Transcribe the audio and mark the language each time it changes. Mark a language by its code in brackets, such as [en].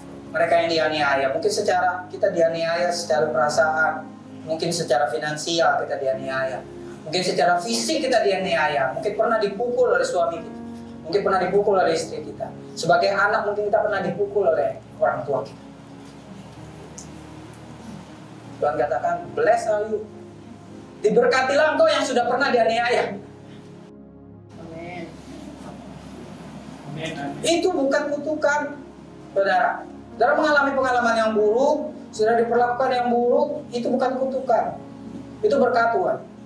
[id] mereka yang dianiaya. Mungkin secara kita dianiaya secara perasaan, mungkin secara finansial kita dianiaya, mungkin secara fisik kita dianiaya, mungkin pernah dipukul oleh suami kita, mungkin pernah dipukul oleh istri kita. Sebagai anak mungkin kita pernah dipukul oleh orang tua kita. Tuhan katakan, [en] bless are you. [id] Diberkatilah engkau yang sudah pernah dianiaya. Amin. Itu bukan kutukan, saudara. Saudara mengalami pengalaman yang buruk, sudah diperlakukan yang buruk, itu bukan kutukan. Itu berkat Tuhan.